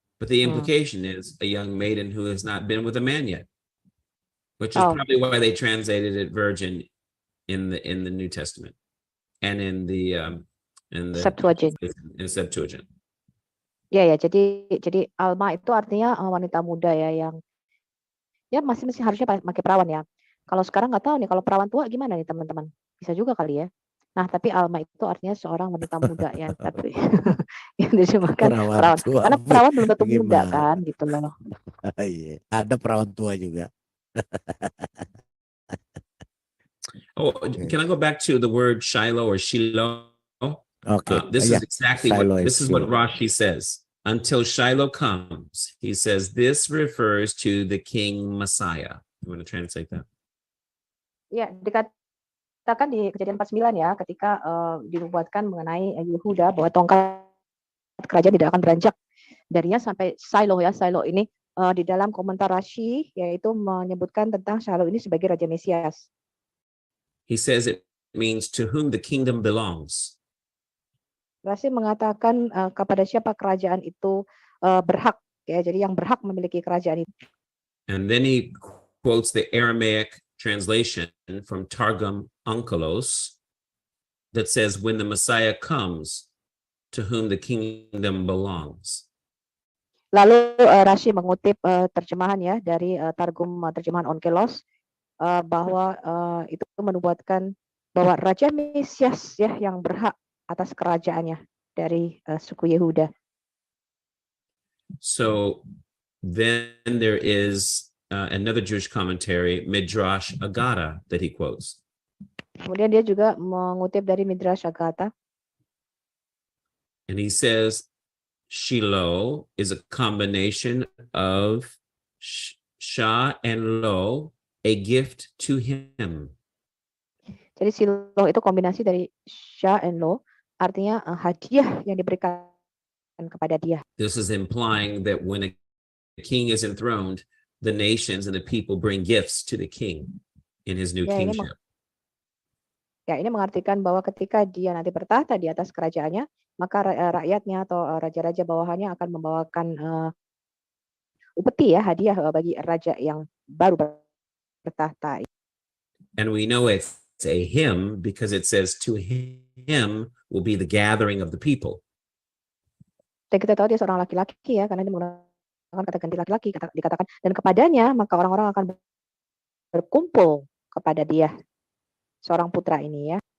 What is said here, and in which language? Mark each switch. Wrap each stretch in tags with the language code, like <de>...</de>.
<en>But the implication is a young maiden who has not been with a man yet, which is probably why they translated it virgin in the New Testament and in the Septuagint. Septuagint.</en> <id>Ya, jadi Alma itu artinya wanita muda ya, yang ya masih harusnya pakai perawan ya. Kalau sekarang nggak tahu nih, kalau perawan tua gimana nih teman-teman? Bisa juga kali ya. Nah, tapi Alma itu artinya seorang wanita muda ya, tapi yang diterjemahkan perawan. Tua. Karena perawan belum tentu muda Gimana? kan, gitu loh. Iya, ada perawan tua juga.</id> <en>Oh, can I go back to the word Shiloh or Shiloh? Okay. This is exactly Shiloh this is what Rashi says. Until Shiloh comes, he says this refers to the King Messiah. You want to translate that?</en> <id>Ya, dikatakan di Kejadian 49 ya, ketika dinubuatkan mengenai Yehuda bahwa tongkat kerajaan tidak akan beranjak darinya sampai Shiloh ya. Shiloh ini di dalam komentar Rashi yaitu menyebutkan tentang Shiloh ini sebagai Raja Mesias.</id> <en>He says it means to whom the kingdom belongs.</en> <id>Rashi mengatakan kepada siapa kerajaan itu berhak ya, jadi yang berhak memiliki kerajaan itu.</id> <en>And then he quotes the Aramaic translation from Targum Onkelos that says, when the Messiah comes, to whom the kingdom belongs.</en> <id>Lalu Rashi mengutip terjemahan ya dari Targum terjemahan Onkelos bahwa itu menubuatkan bahwa Raja Mesias ya yang berhak atas kerajaannya dari suku Yehuda.</id> <en>So then there is another Jewish commentary, Midrash Agada, that he quotes.</en> <id>Kemudian dia juga mengutip dari Midrash Agata.</id> <en>And he says, Shiloh is a combination of Sha and Lo, a gift to him.</en> <id>Jadi Shiloh itu kombinasi dari Sha and Lo, artinya hadiah yang diberikan kepada dia.</id> <en>This is implying that when a king is enthroned, the nations and the people bring gifts to the king in his new kingship.</en> <id>Ini mengartikan bahwa ketika dia nanti bertahta di atas kerajaannya, maka rakyatnya atau raja-raja bawahannya akan membawakan upeti ya, hadiah bagi raja yang baru bertahta.</id> <en>And we know it's a him because it says to him will be the gathering of the people.</en> <id>Dan kita tahu dia seorang laki-laki ya, karena dia menggunakan kata ganti laki-laki, dikatakan dan kepadanya maka orang-orang akan berkumpul kepada dia, seorang putra ini ya.</id>